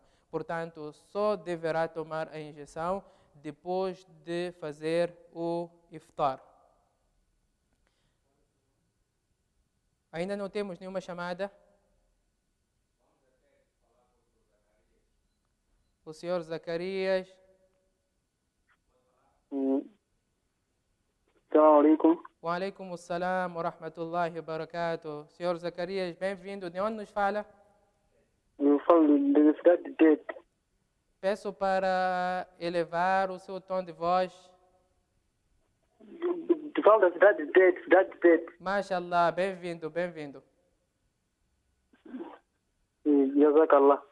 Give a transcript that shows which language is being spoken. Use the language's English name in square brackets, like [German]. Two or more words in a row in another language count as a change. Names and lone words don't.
[Portuguese] Portanto, só deverá tomar a injeção depois de fazer o iftar. Ainda não temos nenhuma chamada? O senhor Zacarias. [Arabic] السلام عليكم. وعليكم السلام ورحمة الله وبركاته. [Portuguese] Senhor Zacarias, bem-vindo. De onde nos fala? Eu falo da cidade de Tete. Peço para elevar o seu tom de voz. Eu falo da cidade de Tete. Mashallah, bem-vindo. Jazakallah.